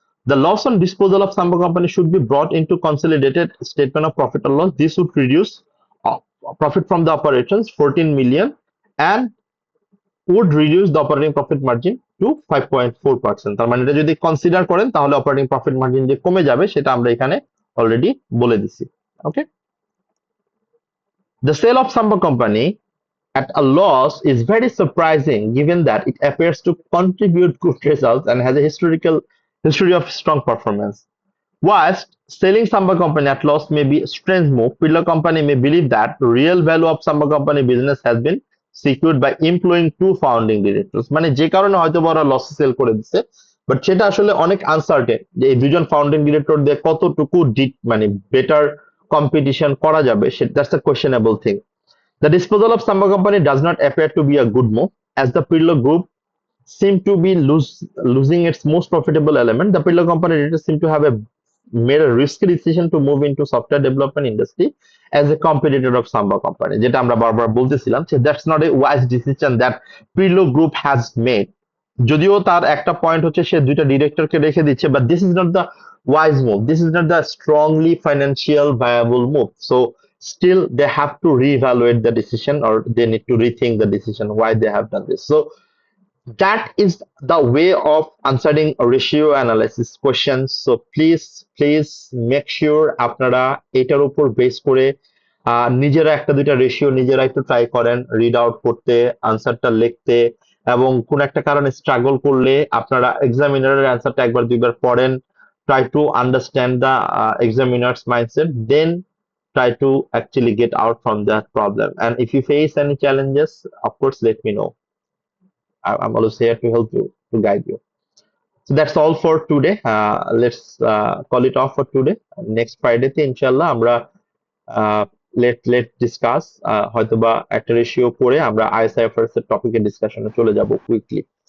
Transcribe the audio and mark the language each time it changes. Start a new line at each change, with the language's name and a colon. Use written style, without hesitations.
English: The loss on disposal of Samba company should be brought into consolidated statement of profit or loss. This would reduce uh, profit from the operations 14 million and would reduce the operating profit margin to 5.4%.
Bangla: তার মানে এটা যদি consider করেন তাহলে operating profit margin যে কমে যাবে সেটা আমরা এখানে অলরেডি বলে দিছি।
English: Okay, the sale of Samba company at a loss is very surprising given that it appears to contribute good results and has a history of strong performance. Whilst selling Samba company at loss may be a strange move, Pillar company may believe that the real value of Samba company business has been secured by employing two founding directors.
Bangla: মানে যে কারণে হয়তো বড় loss sell করে দিচ্ছে, but সেটা আসলে অনেক আনসার্টেন যে এই দুজন ফাউন্ডিং ডিরেক্টর দিয়ে কতটুকু মানে বেটার কম্পিটিশন করা যাবে,
English: That's a questionable thing. The disposal of Samba company does not appear to be a good move, as the Pirlo Group seem to be losing its most profitable element. The Pirlo company directors seem to have made a risky decision to move into software development industry as a competitor of Samba company.
Bangla: যেটা আমরা বারবার বলতেছিলাম যে
English: that's not a wise decision that Pirlo Group has made.
Bangla: যদিও তার একটা point হচ্ছে সে দুইটা ডিরেক্টরকে রেখে দিচ্ছে,
English: but this is not the wise move. This is not the strongly financial viable move. So still they have to reevaluate the decision, or they need to rethink the decision why they have done this. So that is the way of answering a ratio analysis questions. So please make sure
Bangla: আপনারা এটার উপর base করে নিজেরা একটা দুইটা ratio নিজেরা একটু try করেন রিড আউট করতে, আনসারটা লিখতে, এবং কোন একটা কারণে স্ট্রাগল করলে আপনারা এক্সামিনারের অ্যান্সারটা একবার দুইবার পড়েন,
English: try to understand the examiner's mindset, then try to actually get out from that problem. And if you face any challenges, of course let me know. I'm always here to help you, to guide you. So that's all for today. Let's call it off for today.
Bangla: Next Friday তে ইনশাআল্লাহ আমরা
English: let discuss
Bangla: হয়তোবা একটা ratio করে আমরা ISIFRS এর টপিকের ডিসকাশনে চলে যাব কুইকলি।